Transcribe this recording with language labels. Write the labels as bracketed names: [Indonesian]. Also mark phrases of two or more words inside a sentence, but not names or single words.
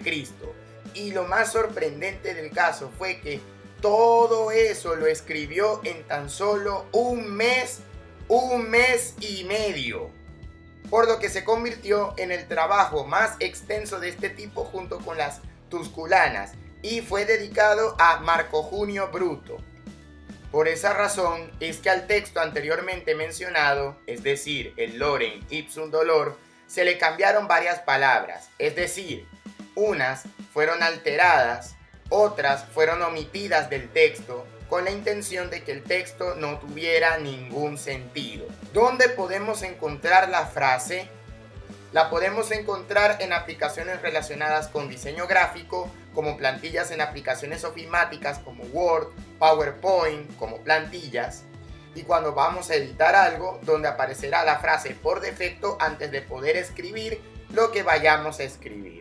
[Spanish] y lo más sorprendente del caso fue que todo eso lo escribió en tan solo un mes y medio. Por lo que se convirtió en el trabajo más extenso de este tipo junto con las Tusculanas y fue dedicado a Marco Junio Bruto. Por esa razón es que al texto anteriormente mencionado, es decir, el [Latin] Lorem ipsum dolor, [Spanish] se le cambiaron varias palabras, es decir, unas fueron alteradas, otras fueron omitidas del texto, con la intención de que el texto no tuviera ningún sentido. ¿Dónde podemos encontrar la frase? La podemos encontrar en aplicaciones relacionadas con diseño gráfico, como plantillas en aplicaciones ofimáticas como Word, PowerPoint, como plantillas, y cuando vamos a editar algo, donde aparecerá la frase por defecto antes de poder escribir lo que vayamos a escribir.